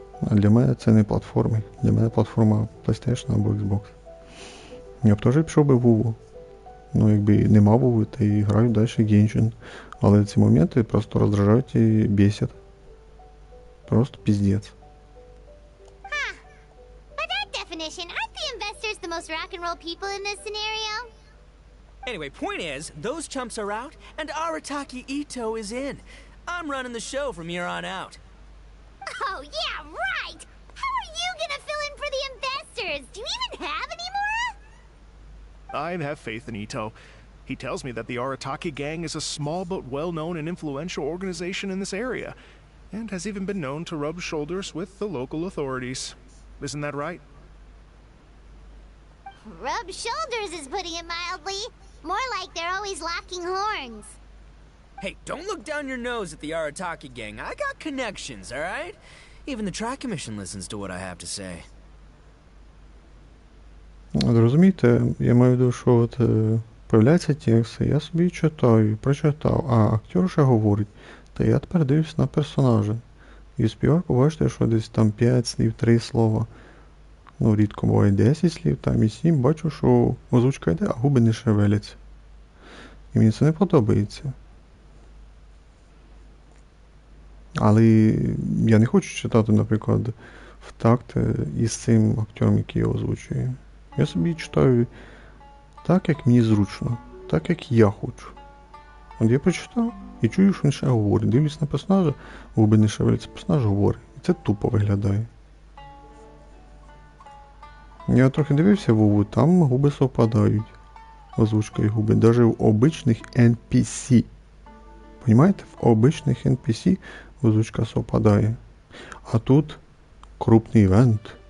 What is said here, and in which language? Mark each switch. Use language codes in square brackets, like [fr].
[uk] А для мене це не платформи. Для мене платформа PlayStation або Xbox. Я б теж пішов би в Вову. Ну, якби нема Вови, то і граю далі Genshin. Але ці моменти просто роздражають і бісять. Просто піздець. [en] By that definition, aren't the investors the most rock and roll people in this scenario? Anyway, point is, those chumps are out, and Arataki Ito is in. I'm running the show from here on out. Oh, yeah, right! How are you gonna fill in for the investors? Do you even have any mora? I have faith in Ito. He tells me that the Arataki gang is a small but well-known and influential organization in this area, and has even been known to rub shoulders with the local authorities. Isn't that right? Rub shoulders is putting it mildly. More like they're always locking horns. Hey, don't look down your nose at the Arataki gang. I got connections, alright? Even the Tri-Commission listens to what I have to say. [uk] Розумієте, я маю в виду, що от появляється текст, я собі читаю, прочитав, а актер ще говорить, та я тепер дивлюсь на персонажа. І співаю, побачите, що десь там 5 слів, 3 слова. Ну, рідко буває 10 слів, там і 7, бачу, що озвучка йде, а губи не шевеляться. І мені це не подобається. Але я не хочу читати, наприклад, в такт із цим актором, який його озвучує. Я собі читаю так, як мені зручно, так, як я хочу. От я прочитав і чую, що він ще говорить. Дивлюсь на персонажа, губи не шевеляться, персонаж говорить. І це тупо виглядає. Я трохи дивився Вову, там губи совпадають. Озвучка і губи. Навіть в обичних NPC. Понимаєте? В обичних NPC озвучка совпадає. А тут крупний івент.